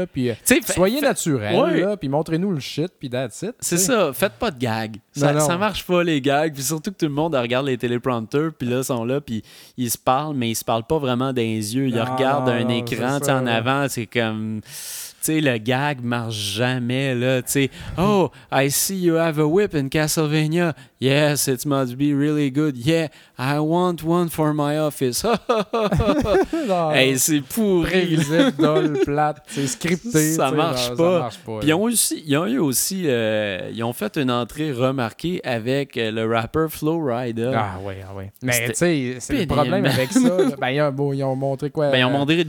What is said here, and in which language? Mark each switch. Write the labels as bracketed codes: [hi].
[fr] Là, pis, soyez naturel, puis montrez-nous le shit, puis [en] that's it. [fr] C'est t'sais. Ça, faites pas de gag. Ça marche pas, les gags. Pis surtout que tout le monde regarde les téléprompteurs, puis là, ils sont là, puis ils se parlent, mais ils se parlent pas vraiment dans les yeux. Ils regardent un écran en avant, c'est comme... T'sais, le gag marche jamais là. [en] T'sais, oh, I see you have a whip in Castlevania. Yes, it must be really good. Yeah, I want one for my office. [fr] Non, hey, c'est pourri. Prévisible, dull, plate, c'est scripté. Ça marche pas. Puis ouais. Ils ont fait une entrée remarquée avec le rappeur Flo Rida. Ah oui. Mais tu sais, c'est le problème avec ça. Ben, ils ont montré